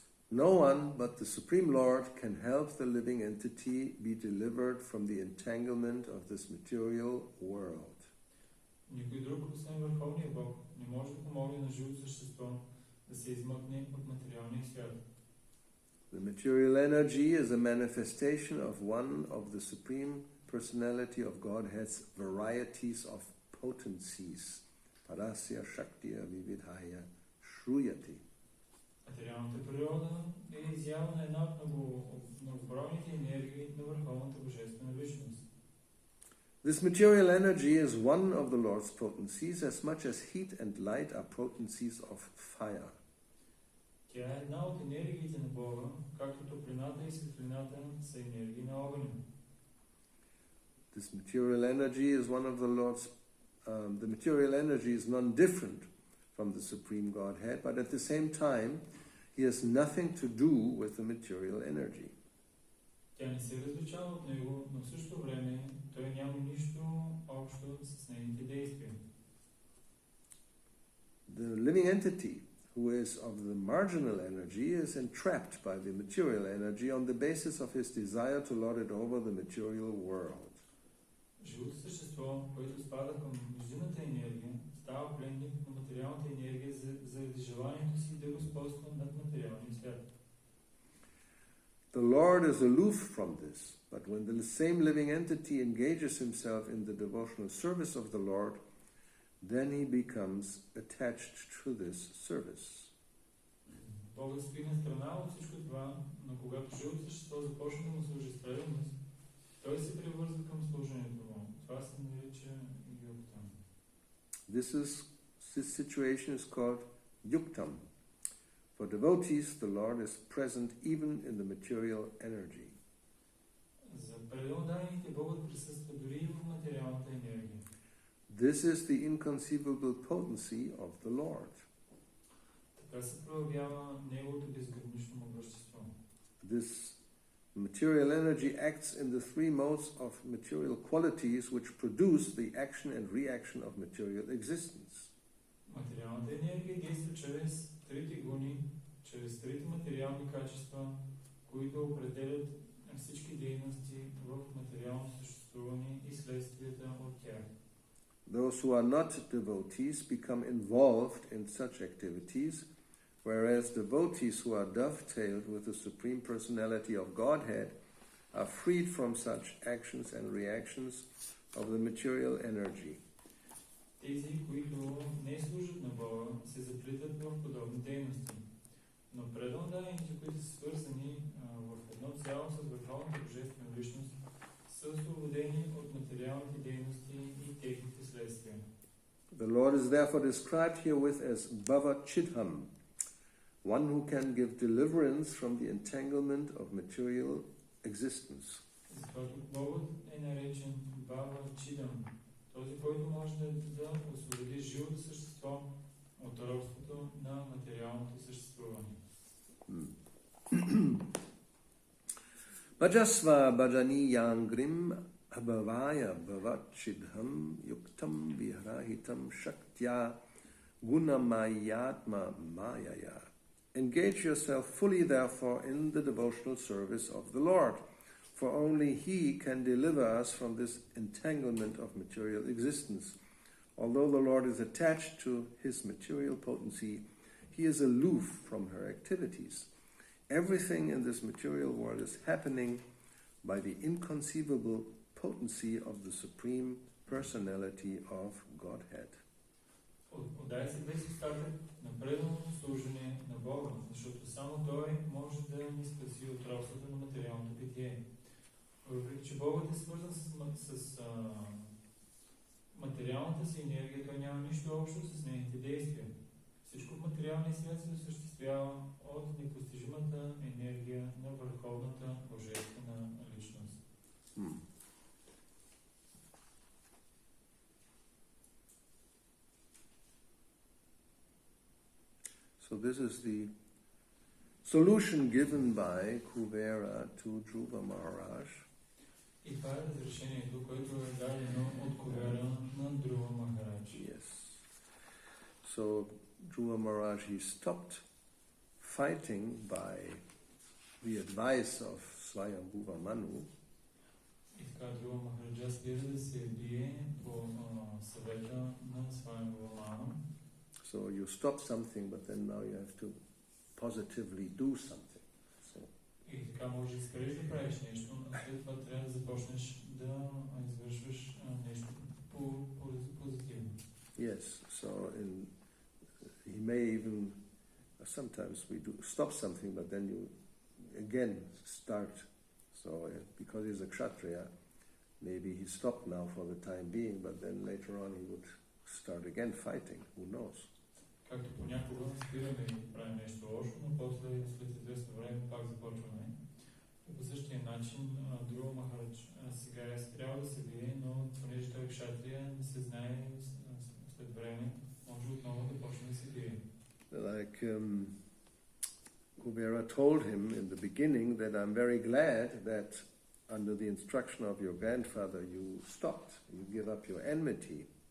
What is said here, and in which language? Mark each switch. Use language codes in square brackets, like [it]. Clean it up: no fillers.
[en] No one but the Supreme Lord can help the living entity be delivered from the entanglement of this material world. [bg] Никой друг, освен Върховния Бог, не може да помогне на живото същество да се измъкне от материалния свят. [en] The material energy is a manifestation of one of the Supreme Personality of Godhead's varieties of potencies. [sa] Parasya Shaktiya Vividhaya Shruyati. [bg] Материалната природа е изява на една от многобройните енергии на Върховната Божествена Личност. [en] This material energy is one of the Lord's potencies as much as heat and light are potencies of fire. [bg] Тя е една от енергиите на Бога, както топлината и светлината са енергии на огъня. [en] This material energy is one of the Lord's. The material energy is non-different from the Supreme Godhead, but at the same time, he has nothing to do with the material energy. [bg] Тя не се различава от него, но в същото време той няма нищо общо с нейните действия. [en] The living entity, who is of the marginal energy, is entrapped by the material energy on the basis of his desire to lord it over the material world. [bg] Живото същество, което спада към междинната енергия, става пленник на материалната енергия заради желанието си да господства над материалния свят. [en] The Lord is aloof from this, but when the same living entity engages himself in the devotional service of the Lord, then he becomes attached to this service. [bg] Богът стои на страна от всичко това, но когато живото същество започне да му служи с преданост, той се превързва към служението му. Това се нарича юктам. [en] This situation is called yuktam. For devotees, the Lord is present even in the material energy. [bg] За преданните Богът присъства дори и в материалната енергия. [en] This is the inconceivable potency of the Lord. [bg] Така се проявява неговото безгранично могъщество. [en] This material energy acts in the three modes of material qualities which produce the action and reaction of material existence. [bg] Материалната енергия действа чрез трите гуни, чрез трите материални качества, които определят всички дейности в материално съществуване и следствията от тях. [en] Those who are not devotees become involved in such activities, whereas devotees who are dovetailed with the Supreme Personality of Godhead are freed from such actions and reactions of the material energy. [bg] Тези, които не служат на Бога, се заплитат в подобни дейности. Но преданните, които са свързани в едно цяло с върховната божествена личност, са освободени от материалните дейности и техните следствия. [en] The Lord is therefore described herewith as Bhava Chidham, one who can give deliverance from the entanglement of material existence. [bg] Затова Богът е наречен Бава Чидам, този, който може да освободи живото същество от робството на материалното съществуване. [sa] Bhajasva bhajani yangrim abhavaya bhavachidham yuktam viharahitam shaktya gunamayatma mayaya. [en] Engage yourself fully, therefore, in the devotional service of the Lord, for only He can deliver us from this entanglement of material existence. Although the Lord is attached to His material potency, He is aloof from her activities. Everything in this material world is happening by the inconceivable potency of the Supreme Personality of Godhead. [bg] Отдай се без остатък на преданото служение на Бога, защото само Той може да ни спаси от робството на материалното битие. Въпреки че Богът е свързан с материалната си енергия, Той няма нищо общо с нейните действия. Всичко в материалния свят се осъществява от непостижимата енергия на върховната божествена личност. [en] So this is the solution given by Kuvera to Dhruva Maharaj. [bg] И това е разрешението, което е дадено от Кувера на Dhruva Maharaj. [en] Yes. So Dhruva Maharaj, he stopped fighting by the advice of Swayambhuva Manu. [bg] И така Dhruva Maharaj спира да се бие по съвета на Swayambhuva Manu. [en] So you stop something, but then now you have to positively do something. So [bg] И така може да спреш да правиш нещо, а след това трябва да започнеш да извършваш нещо позитивно. [en] yes, so he may even sometimes we do stop something, but then you again start. So because he's a kshatriya, maybe he stopped now for the time being, but then later on he would start again fighting. Who knows? [bg] Както понякога спираме и правим нещо лошо, но после след известно време пак започваме. И по същия начин Dhruva Maharaj сега е спрял да се бие, но понеже той е кшатрия, не се знае след време, може отново да почне да се бие. [en] Like Kuvera told him in the beginning that I'm very glad that under the instruction of your grandfather you stopped, you give up your enmity.